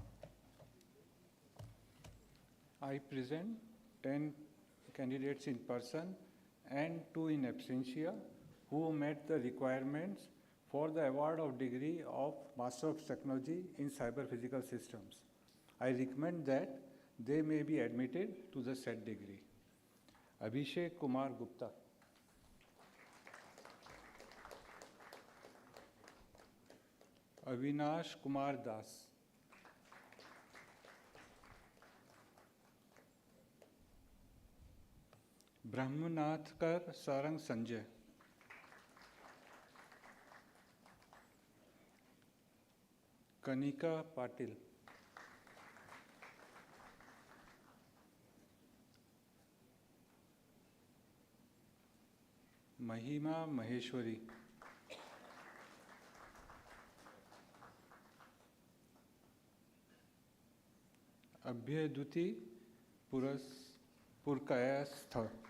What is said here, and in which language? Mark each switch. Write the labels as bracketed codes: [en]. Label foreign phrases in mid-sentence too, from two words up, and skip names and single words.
[en] I present 10 candidates in person and 2 in absentia who met the requirements for the award of degree of Master of Technology in Cyber Physical Systems. I recommend that they may be admitted to the said degree. Abhishek Kumar Gupta. Avinash Kumar Das. Brahmanathkar Sarang Sanjay. Kanika Patil. Mahima Maheshwari. Abhyaduti Purkayastha.